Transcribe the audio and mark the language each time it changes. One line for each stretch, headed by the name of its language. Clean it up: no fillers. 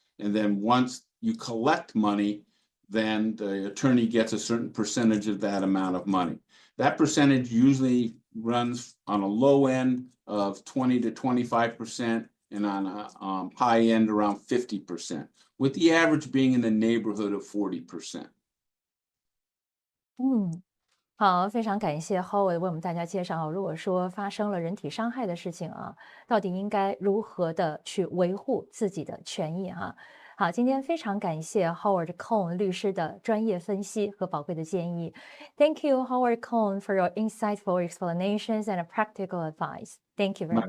English: And then once you collect money, then the attorney gets a certain percentage of that amount of money. That percentage usually runs on a low end of 20 to 25% and on a high end around 50%, with the average being in the neighborhood of 40%.
Chinese: 好，非常感谢 Howard 为我们大家介绍啊，如果说发生了人体伤害的事情啊，到底应该如何的去维护自己的权益哈。好，今天非常感谢 Howard Cohn 律师的专业分析和宝贵的建议。
English: Thank you, Howard Cohn, for your insightful explanations and practical advice. Thank you very much.